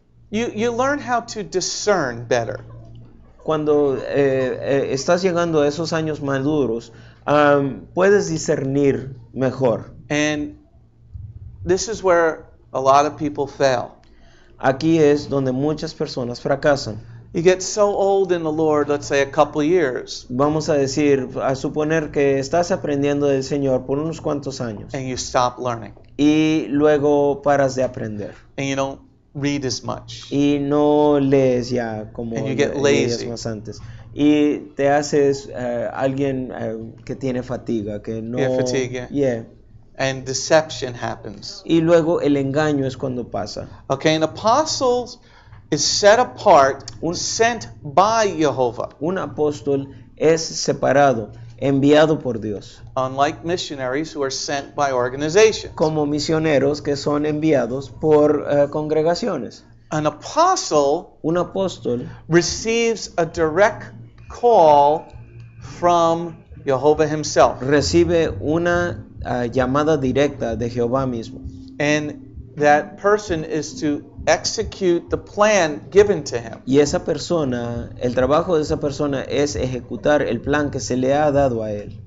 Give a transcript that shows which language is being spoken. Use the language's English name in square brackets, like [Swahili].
[English] you learn how to discern better. [Spanish] estás llegando a esos años maduros, puedes discernir mejor. [English] And this is where a lot of people fail. [Spanish] Aquí es donde muchas personas fracasan. [English] You get so old in the Lord, let's say a couple years, [Spanish] Vamos a suponer que estás aprendiendo del Señor por unos cuantos años [English] and you stop learning, [Spanish] y luego paras de aprender [English] and you don't read as much. [Spanish] y no lees ya como [English] And you get [Spanish] leías [English] lazy. [Spanish] más antes y te haces alguien que tiene fatiga, que no... [English] Yeah, fatigue, yeah. Yeah. And deception happens. [Spanish] Y luego el engaño es cuando pasa. [English] Okay, an apostle is set apart, sent by Jehovah. [Spanish] Un apóstol es separado, enviado por Dios, [English] Unlike missionaries who are sent by organizations. [Spanish] como misioneros que son enviados por congregaciones. [English] An apostle [Spanish] Un apóstol [English] receives a direct call from Jehovah himself. [Spanish] recibe una llamada directa de Jehová mismo. [English] And that person is to execute the plan given to him. [Spanish] Y esa persona, el trabajo de esa persona es ejecutar el plan que se le ha dado a él.